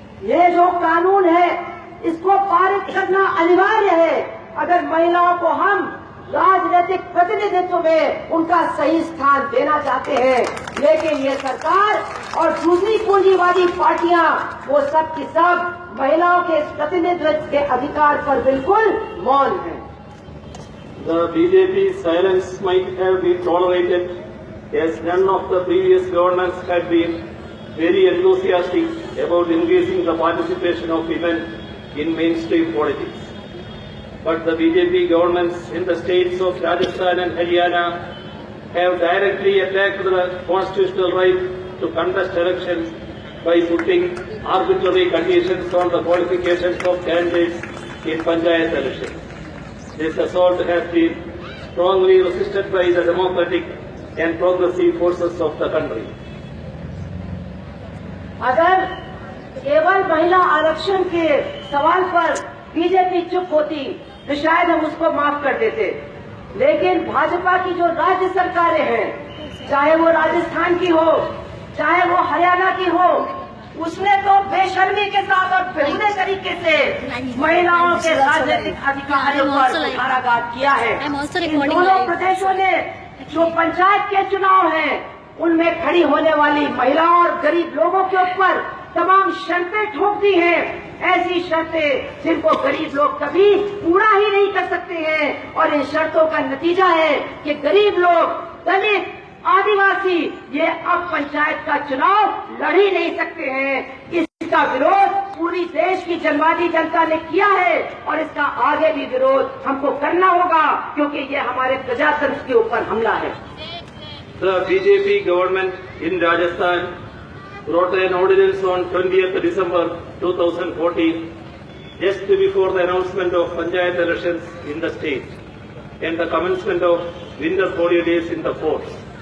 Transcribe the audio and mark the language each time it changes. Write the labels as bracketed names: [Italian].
[Hindi] ये जो कानून है इसको पारित करना अनिवार्य है अगर महिलाओं को हम राजनीतिक प्रतिनिधित्व में उनका सही स्थान देना चाहते हैं, लेकिन ये सरकार और दूसरी पूंजीवादी पार्टियां वो सब की सब महिलाओं के प्रतिनिधित्व के अधिकार पर बिल्कुल मौन है। [English] The BJP silence might have been tolerated as none of the previous governments had been very enthusiastic about increasing the participation of women in mainstream politics. But the BJP governments in the states of Rajasthan and Haryana have directly attacked the constitutional right to contest elections by putting arbitrary conditions on the qualifications of candidates in Panchayat elections. This assault has been strongly resisted by the democratic and progressive forces of the country. [Hindi] अगर केवल महिला आरक्षण के सवाल पर BJP चुप होती तो शायद हम उसको माफ कर देते, लेकिन भाजपा की जो राज्य सरकारें हैं, चाहे वो राजस्थान की हो चाहे वो हरियाणा की हो, उसने तो बेशर्मी के साथ और बेहुदे तरीके से महिलाओं के राजनीतिक अधिकारों पर कुठाराघात किया है। इन दोनों प्रदेशों ने जो पंचायत के चुनाव हैं उनमें खड़ी होने वाली महिलाओं और गरीब लोगों के ऊपर तमाम शर्तें ठोक दी हैं, ऐसी शर्तें जिनको गरीब लोग कभी पूरा ही नहीं कर सकते हैं और इन शर्तों का नतीजा है कि गरीब लोग, दलित, आदिवासी ये अब पंचायत का चुनाव लड़ ही नहीं सकते हैं। इसका विरोध पूरी देश की जनवादी जनता ने किया है और इसका आगे भी विरोध हमको करना होगा क्योंकि ये हमारे प्रजातंत्र के ऊपर हमला है। [English] The BJP government in Rajasthan wrote an ordinance on 20th December 2014, just before the announcement of Panchayat elections in the state and the commencement of winter holidays in the forts.